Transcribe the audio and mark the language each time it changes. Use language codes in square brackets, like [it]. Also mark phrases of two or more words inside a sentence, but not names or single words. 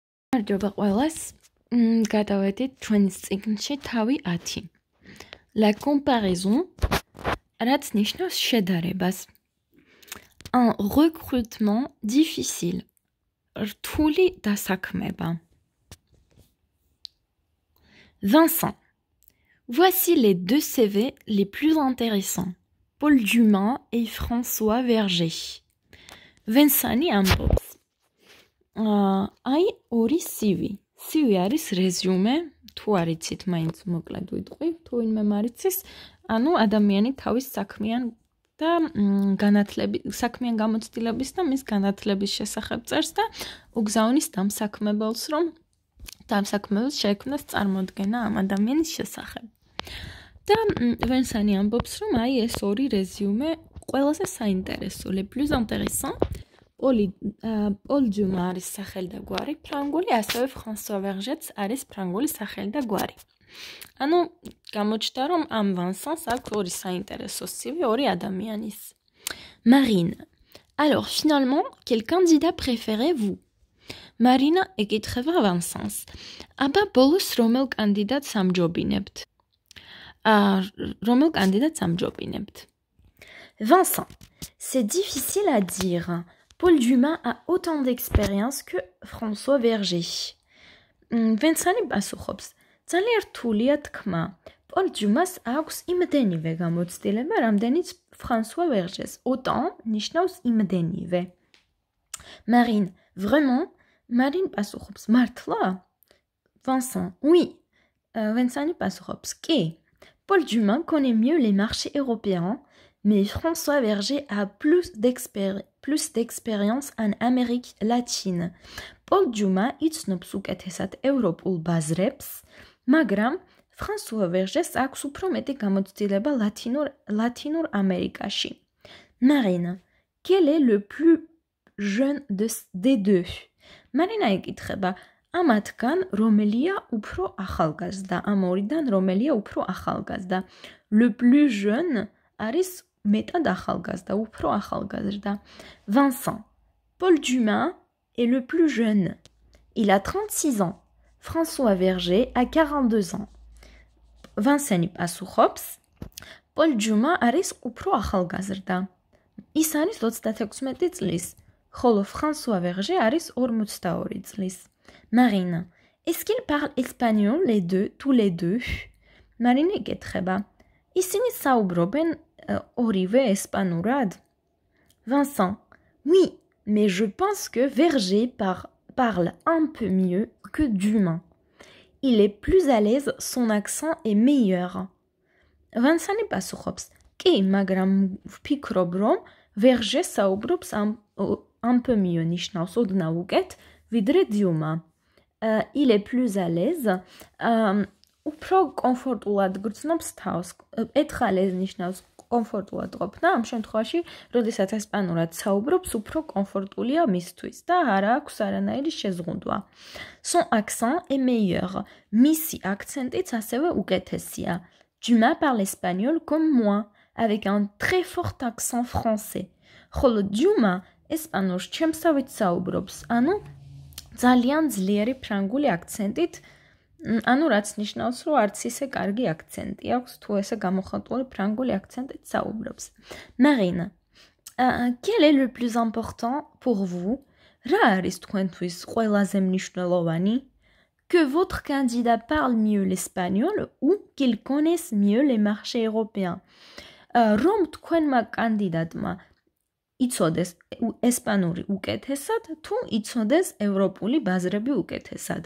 [ka] მადლობა ყველას. გადავედით ჩვენის წიგნში თავი 10. [fr] La comparaison, [ka] რაც ნიშნავს შედარებას. [fr] Un recrutement difficile. [ka] რთული დასაქმება. [fr] Vincent. Voici les deux CV les plus intéressants. Paul Dumas et François Verger. [ka] Vincent ამბობს. აი ორი CV. CV არის რეზიუმე, თუ არიცით, მაინც მოკლედ ვიტყვი, თუ ვინმე მარიცის, ანუ ადამიანი თავის საქმიან და საქმიან გამოცდილების და მის განათლების შესახებ წერს და უგზავნის დამსაქმებელს, რომ დამსაქმებელს შეექმნას წარმოდგენა ამ ადამიანის შესახებ. და ვენსანი ამბობს, რომ აი ეს ორი რეზიუმე ყველაზე საინტერესო, [fr] les plus intéressants. [ka] Paul Dumas არის სახელი და გვარი ფრანგული, ასევე François Verger's არის ფრანგული სახელი და გვარი. ანუ გამოჩნდა, რომ ამ Vincent-ს აქვს ორი საინტერესო CV, ორი ადამიანის. [fr] Marine. Alors finalement, quel candidat préférez-vous? [ka] Marina ეკითხება Vincent-ს. აბა ბოლოს რომელ კანდიდატს ამჯობინებთ? რომელ კანდიდატს ამჯობინებთ? [fr] Vincent. C'est difficile à dire. Paul Dumas a autant d'expérience que François Verger. [ka] Vincent-ი პასუხობს. ძალიან რთულია თქმა. Paul Dumas აქვს იმდენივე გამოცდილება, რამდენიც François Verger-ს. Autant ნიშნავს იმდენივე. [fr] Marine. Vraiment? [ka] Marine პასუხობს. მართლა? [fr] Vincent. Oui. [ka] Vincent-ი პასუხობს. კი. [fr] Paul Dumas connaît mieux les marchés européens, mais François Verger a plus d'expérience en Amérique latine. [ka] Paul Dumas იცნობს უკეთესად ევროპულ ბაზრებს, მაგრამ François Verger-ს აქვს უფრო მეტი გამოცდილება ლათინურ ამერიკაში. [fr] Marine. Quel est le plus jeune des deux? [ka] Marina ეკითხება, ამათგან რომელია უფრო ახალგაზრდა, ამ ორიდან რომელია უფრო ახალგაზრდა. [fr] Le plus jeune [ka] არის მეტად ახალგაზრდა, უფრო ახალგაზრდა. [fr] Vincent. Paul Dumas est le plus jeune. Il a 36 ans. François Verger a 42 ans. [ka] Vincent-ი პასუხობს. Paul Dumas არის უფრო ახალგაზრდა. ის არის 36 წლის, ხოლო François Verger არის 42 წლის. [fr] Marine. Est-ce qu'ils parlent espagnol tous les deux? [ka] Marine ეკითხება. ისინი საუბრობენ ორივე ესპანურად? [fr] Vincent. Oui, mais je pense que Verger parle un peu mieux que Dumas. Il est plus à l'aise, son accent est meilleur. [ka] Vincent-ი პასუხობს. კი, მაგრამ ვფიქრობ, რომ Verger საუბრობს [fr] un peu mieux [ka] ნიშნავს ოდნავ უკეთ, ვიდრე Dumas. [fr] Il est plus à l'aise. [ka] უფრო კომფორტულად გრძნობს თავს. ეთხალეს ნიშნავს კომფორტულად ყოფნა, ამ შემთხვევაში, როდესაც ესპანურად საუბრობს, უფრო კომფორტულია მისთვის და არ აქვს არანაირი შეზღუდვა. [fr] Son accent est meilleur. [ka] მისი აქცენტიც ასევე უკეთესია. [fr] Dumas parle espagnol comme moi, avec un très fort accent français. [ka] ხოლო Dumas ესპანურს ჩემსავით საუბრობს, ანუ ძალიან ძლიერი ფრანგული აქცენტით, ანუ რაც ნიშნავს, რომ არც ისე კარგი აქცენტი აქვს, თუ ესე გამოხატული ფრანგული აქცენტით საუბრობს. [fr] Marine. Quel est le plus important pour vous? [ka] რა არის თქვენთვის ყველაზე მნიშვნელოვანი? [fr] Que votre candidat parle mieux l'espagnol ou qu'il connaisse mieux les marchés européens? [ka] რომ თქვენმა კანდიდატმა იცოდეს ესპანური უკეთესად, თუ იცოდეს ევროპული ბაზრები უკეთესად.